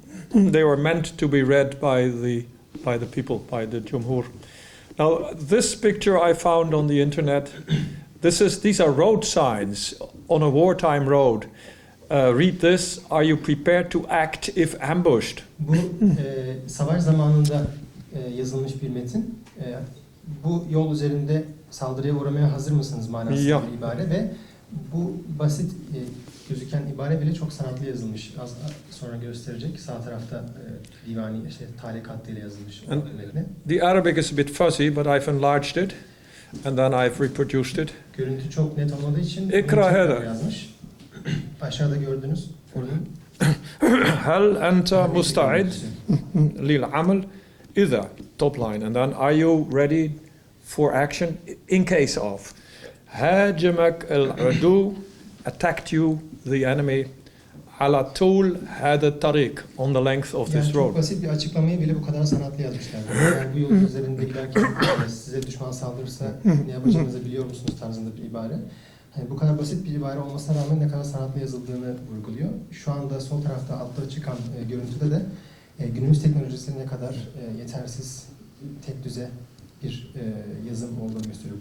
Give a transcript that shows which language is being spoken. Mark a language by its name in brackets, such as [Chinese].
[English] They were meant to be read by the people, by the Jumhur. Now, this picture I found on the internet. These are road signs on a wartime road. Read this. Are you prepared to act if ambushed? [Turkish] Bu savaş zamanında yazılmış bir metin. Bu yol üzerinde saldırıya uğramaya hazır mısınız manasında bir ibare ve bu basit gözüken ibare bile çok sanatlı yazılmış. Az sonra gösterecek. Sağ tarafta divani talikat ile yazılmış metni. [English] The Arabic is a bit fuzzy, but I've enlarged it and then I've reproduced it. [Turkish] Görüntü çok net olmadığı için [Arabic] İkra hada [Turkish] yazmış. Aşağıda gördünüz. [Arabic] Hal anta musta'id lil amal idha, [English] top line, and then are you ready for action in case of [Arabic] hajamak al-adu, [English] attacked you the enemy [Arabic] ala tul hada tariq, [English] on the length of this road. [Turkish] Çok basit bir açıklamayı bile bu kadar sanatlı yazmışlar. Yani bu yolun üzerinde giderken size düşman saldırırsa ne yapacağınızı biliyor musunuz tarzında bir ibare. Yani bu kadar basit bir ibare olmasına rağmen ne kadar sanatlı yazıldığını vurguluyor. Şu anda sol tarafta altta çıkan görüntüde de günümüz teknolojisinin ne kadar yetersiz, tek düze bir yazım olduğunu gösteriyor.